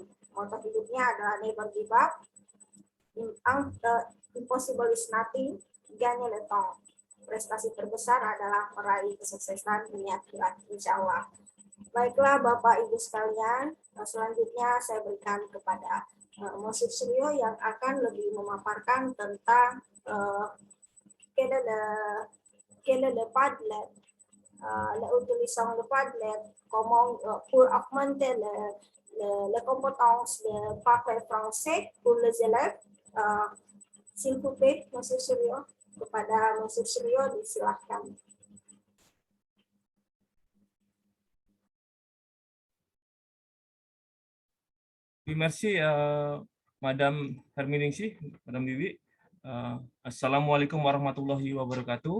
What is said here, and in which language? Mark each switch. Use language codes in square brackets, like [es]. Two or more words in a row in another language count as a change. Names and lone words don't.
[id] Moto hidupnya adalah [en] Never Give Up, Impossible is Nothing, [fr] Gagne le Temps. [id] Prestasi terbesar adalah meraih kesuksesan dunia akhirat, [ar] إن شاء الله. [id] Baiklah Bapak Ibu sekalian, selanjutnya saya berikan kepada Monsieur Suryo yang akan lebih memaparkan tentang [fr] quel est le Padlet, l'utilisation de Padlet, comment pour augmenter les compétences de parler français pour les élèves. S'il vous plaît, Monsieur Suryo, [id] kepada Monsieur Suryo disilahkan. [fr] Merci, Madam Herminingsih, Madam Bibi. [ar] السلام عليكم ورحمة الله وبركاته.